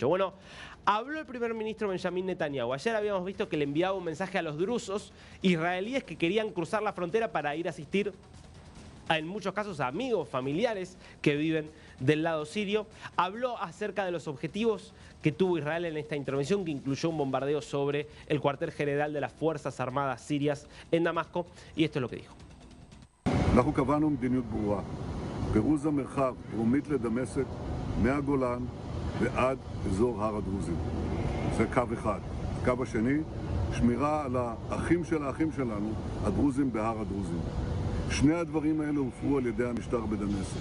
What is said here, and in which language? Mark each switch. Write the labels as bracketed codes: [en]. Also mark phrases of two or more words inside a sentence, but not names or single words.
[es] Bueno, habló el primer ministro Benjamín Netanyahu. Ayer habíamos visto que le enviaba un mensaje a los drusos israelíes que querían cruzar la frontera para ir a asistir en muchos casos a amigos, familiares que viven del lado sirio. Habló acerca de los objetivos que tuvo Israel en esta intervención, que incluyó un bombardeo sobre el cuartel general de las Fuerzas Armadas sirias en Damasco, y esto es lo que dijo. [he] פירוז המרחב דרומית לדמשק מהגולן ועד אזור הר הדרוזים. זה קו אחד. הקו השני, שמירה על האחים של האחים שלנו, הדרוזים בהר הדרוזים. שני הדברים האלה הופרו על ידי המשטר בדמשק.